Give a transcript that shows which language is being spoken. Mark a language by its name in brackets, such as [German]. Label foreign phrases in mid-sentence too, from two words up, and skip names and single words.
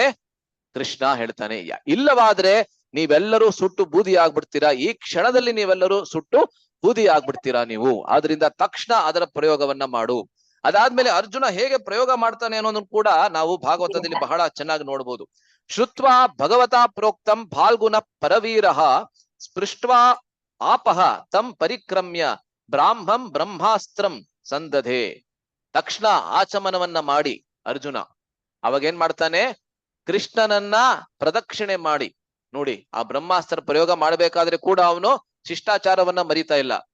[Kannada] ಕೃಷ್ಣ ಹೇಳ್ತಾನೆ. ಇಲ್ಲವಾದ್ರೆ ನೀವೆಲ್ಲರೂ ಸುಟ್ಟು ಬೂದಿ ಆಗ್ಬಿಡ್ತೀರಾ, ಈ ಕ್ಷಣದಲ್ಲಿ ನೀವೆಲ್ಲರೂ ಸುಟ್ಟು ಬೂದಿ ಆಗ್ಬಿಡ್ತೀರಾ ನೀವು. ಆದ್ರಿಂದ ತಕ್ಷಣ ಅದರ ಪ್ರಯೋಗವನ್ನ ಮಾಡು. ಅದಾದ್ಮೇಲೆ ಅರ್ಜುನ ಹೇಗೆ ಪ್ರಯೋಗ ಮಾಡ್ತಾನೆ ಅನ್ನೋದನ್ನು ಕೂಡ ನಾವು ಭಾಗವತದಲ್ಲಿ ಬಹಳ ಚೆನ್ನಾಗಿ ನೋಡ್ಬೋದು. [Sanskrit] ಶ್ರುತ್ವಾ ಭಗವತಾ ಪ್ರೋಕ್ತಂ ಫಾಲ್ಗುಣ ಪರವೀರಃ ಸ್ಪೃಷ್ಟ್ವಾ ಆಪಹ ತಂ ಪರಿಕ್ರಮ್ಯ ಬ್ರಾಹ್ಮಂ ಬ್ರಹ್ಮಾಸ್ತ್ರಂ ಸಂದಧೆ. [Kannada] ತಕ್ಷಣ ಆಚಮನವನ್ನ ಮಾಡಿ ಅರ್ಜುನ ಅವಾಗೇನ್ ಮಾಡ್ತಾನೆ? ಕೃಷ್ಣನನ್ನ ಪ್ರದಕ್ಷಿಣೆ ಮಾಡಿ. ನೋಡಿ, ಆ ಬ್ರಹ್ಮಾಸ್ತ್ರ ಪ್ರಯೋಗ ಮಾಡ್ಬೇಕಾದ್ರೆ ಕೂಡ ಅವನು ಶಿಷ್ಟಾಚಾರವನ್ನ ಮರಿತಾ ಇಲ್ಲ.